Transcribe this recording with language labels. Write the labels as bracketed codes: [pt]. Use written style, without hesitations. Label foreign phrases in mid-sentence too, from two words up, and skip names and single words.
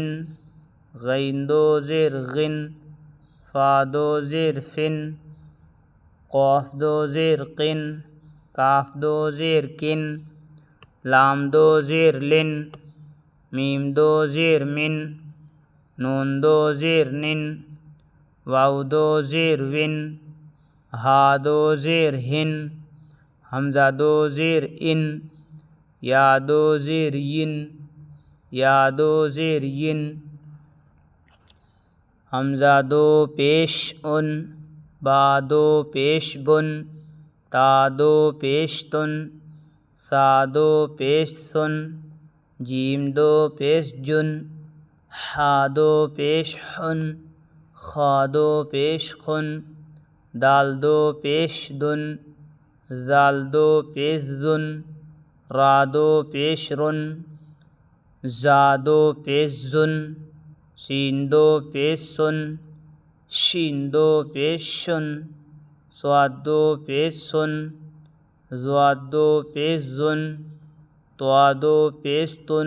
[ur] غین 2 زیر غن، فا 2 زیر فن۔ قاف 2 زیر قن، کاف 2 زیر کن۔ لام 2 زیر لن، میم 2 زیر من۔ نون 2 زیر نن، واو 2 زیر ون۔ ہا 2 زیر ہن، حمزہ 2 زیر ان، یا 2 زیر ین۔ یا 2 زیر ین۔ حمزہ 2 پیش ان، با 2 پیش بن۔ تا 2 پیش تن، سا 2 پیش سن۔ جیم 2 پیش جن، حا 2 پیش حن۔ خا 2 پیش خن، دال 2 پیش دن۔ زال 2 پیش زن، را 2 پیش رن۔ زا 2 پیش زن، سین 2 پیش سن۔ شین 2 پیش شن، صاد 2 پیش سن۔ ضاد 2 پیش زن، طوا 2 پیش تن۔